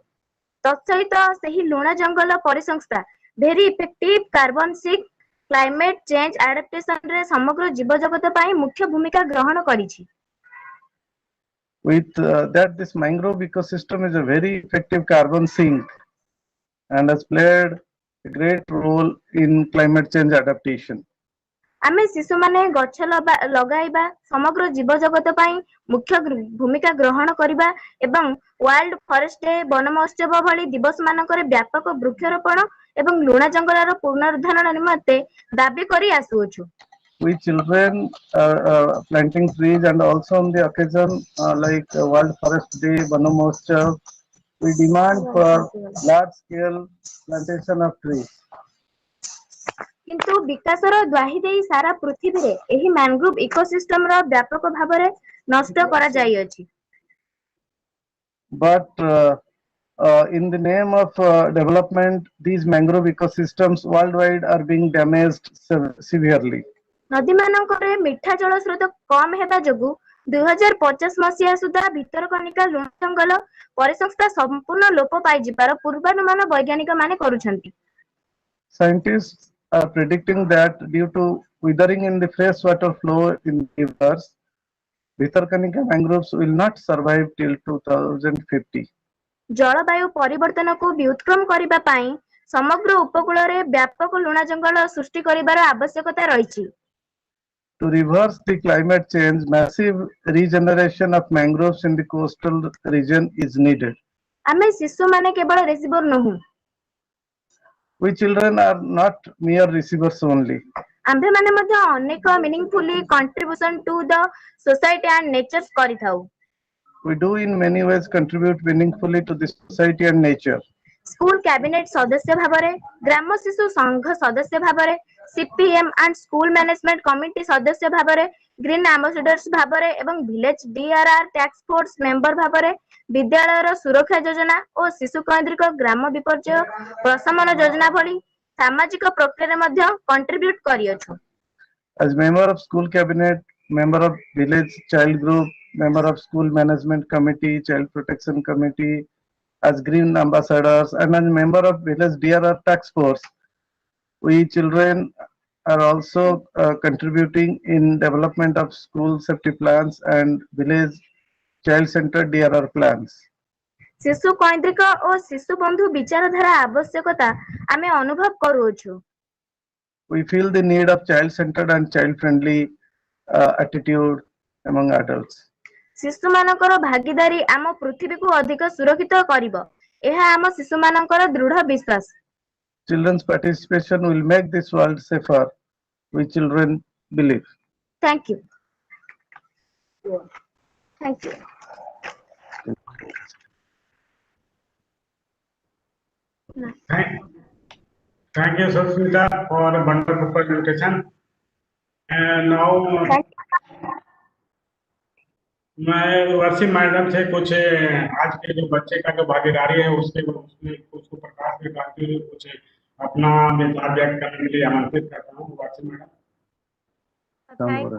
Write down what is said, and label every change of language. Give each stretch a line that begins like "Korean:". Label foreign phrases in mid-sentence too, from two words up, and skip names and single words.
Odia: ତତ୍ସହିତ ସେହି ଲୁଣା ଜଙ୍ଗଲ ପରିସଂସ୍ଥା
English: very effective carbon sink climate change
Odia: ଆଡାପ୍ଟେସନରେ ସମଗ୍ର ଜୀବଜଗତ ପାଇଁ ମୁଖ୍ୟ ଭୂମିକା ଗ୍ରହଣ କରିଛି।
English: With that, this mangrove ecosystem is a very effective carbon sink and has played a great role in climate change adaptation.
Odia: ଆମେ ଶିଶୁମାନେ ଗଛ ଲଗାଇବା ସମଗ୍ର ଜୀବଜଗତ ପାଇଁ ମୁଖ୍ୟ ଭୂମିକା ଗ୍ରହଣ କରିବା ଏବଂ ୱାର୍ଲଡ ଫରେଷ୍ଟ ଡେ ବନ ମହୋତ୍ସବ ଭଳି ଦିବସମାନଙ୍କରେ ବ୍ୟାପକ ବୃକ୍ଷରୋପଣ ଏବଂ ଲୁଣା ଜଙ୍ଗଲର ପୁନରୁଦ୍ଧାରଣ ନିମନ୍ତେ ଦାବି କରି ଆସୁଅଛୁ।
English: We children are planting trees, and also on the occasion like World Forest Day, Bana Mahotsav, we demand for large scale plantation of trees.
Odia: କିନ୍ତୁ ବିକାଶର ଦ୍ୱାହି ଦେଇ ସାରା ପୃଥିବୀରେ ଏହି
English: mangrove ecosystem
Odia: ବ୍ୟାପକ ଭାବରେ ନଷ୍ଟ କରାଯାଇଅଛି।
English: But in the name of development, these mangrove ecosystems worldwide are being damaged severely.
Odia: ନଦୀମାନଙ୍କରେ ମିଠା ଜଳ ସ୍ରୋତ କମ୍ ହେବା ଯୋଗୁଁ 2050 ମସିହା ସୁଦ୍ଧା ଭିତରକନିକା ଲୁଣା ଜଙ୍ଗଲ ପରିସଂସ୍ଥା ସମ୍ପୂର୍ଣ୍ଣ ଲୋପ ପାଇଯିବାର ପୂର୍ବାନୁମାନ ବୈଜ୍ଞାନିକମାନେ କରୁଛନ୍ତି।
English: Scientists are predicting that due to withering in the freshwater flow in rivers, Bhitarkanika mangroves will not survive till 2050.
Odia: ଜଳବାୟୁ ପରିବର୍ତ୍ତନକୁ ବ୍ୟୁତ୍କ୍ରମ କରିବା ପାଇଁ ସମଗ୍ର ଉପକୂଳରେ ବ୍ୟାପକ ଲୁଣା ଜଙ୍ଗଲ ସୃଷ୍ଟି କରିବାର ଆବଶ୍ୟକତା ରହିଛି।
English: To reverse the climate change, massive regeneration of mangroves in the coastal region is needed.
Odia: ଆମେ ଶିଶୁମାନେ କେବଳ ରିସିଭର ନୋହୁ।
English: We children are not mere receivers only.
Odia: ଆମ୍ଭେମାନେ ମଧ୍ୟ ଅନେକ
English: meaningfully contribution to the society and nature
Odia: କରିଥାଉ।
English: We do in many ways contribute meaningfully to the society and nature. school cabinet
Odia: ସଦସ୍ୟ ଭାବରେ, ଗ୍ରାମ ଶିଶୁ ସଂଘ ସଦସ୍ୟ ଭାବରେ,
English: CPM and school management committee
Odia: ସଦସ୍ୟ ଭାବରେ,
English: green ambassadors
Odia: ଭାବରେ ଏବଂ
English: village DRR task force member
Odia: ଭାବରେ, ବିଦ୍ୟାଳୟର ସୁରକ୍ଷା ଯୋଜନା ଓ ଶିଶୁ କୈନ୍ଦ୍ରିକ ଗ୍ରାମ ବିପର୍ଯ୍ୟୟ ପ୍ରଶମନ ଯୋଜନା ଭଳି ସାମାଜିକ ପ୍ରକ୍ରିୟାରେ ମଧ୍ୟ କଣ୍ଟ୍ରିବ୍ୟୁଟ କରିଅଛୁ।
English: As member of school cabinet, member of village child group, member of school management committee, child protection committee, as green ambassadors, and as member of village DRR task force, we children are also contributing in development of school safety plans and village child centered DRR plans.
Odia: ଶିଶୁ କୈନ୍ଦ୍ରିକ ଓ ଶିଶୁ ବନ୍ଧୁ ବିଚାରଧାରା ଆବଶ୍ୟକତା ଆମେ ଅନୁଭବ କରୁଅଛୁ।
English: We feel the need of child centered and child friendly attitude among adults.
Odia: ଶିଶୁମାନଙ୍କର ଭାଗିଦାରୀ ଆମ ପୃଥିବୀକୁ ଅଧିକ ସୁରକ୍ଷିତ କରିବ, ଏହା ଆମ ଶିଶୁମାନଙ୍କର ଦୃଢ଼ ବିଶ୍ୱାସ।
English: Children's participation will make this world safer, we children believe. Thank you. Thank you. Thank you, Susmita, for a wonderful presentation. And now
Hindi: मैं उर्वशी मैडम से कुछ आज के जो बच्चे का जो भागीदारी है उसमें उसको प्रकाश में डालते हुए कुछ अपना विचार व्यक्त करने के लिए आमंत्रित करता हूँ। उर्वशी मैडम।